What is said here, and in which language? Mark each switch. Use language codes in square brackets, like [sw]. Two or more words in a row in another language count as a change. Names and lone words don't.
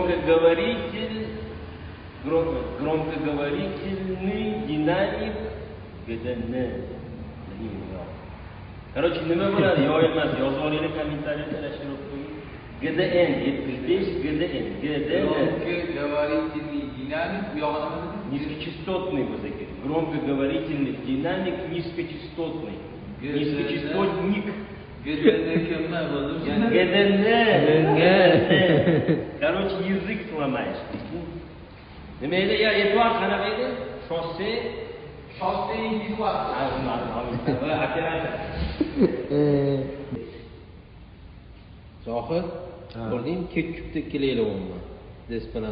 [ru] Громкоговорительный динамик GDN. [uz] Короче, nima bo'ladi? Yo'lmas, yozib olinglar kommentariyada tashlab qo'ying. GDN 75 GDN. [ru] Громкоговорительный динамик [uz] bu yog'i nima dedingiz? Низкочастотный bo'lsa kerak. [ru] Громкоговорительный динамик низкочастотный. Низкочастотник. [uz] GDN kimma bo'ldi? GDN. [ru] Короче, язык сломаешь. [uz] Nima edi? Ya, Eduard qanaqa edi? Shosse Eduard. Zohid, ko'rdingmi? Ketchupdek kelayapman. Despanam.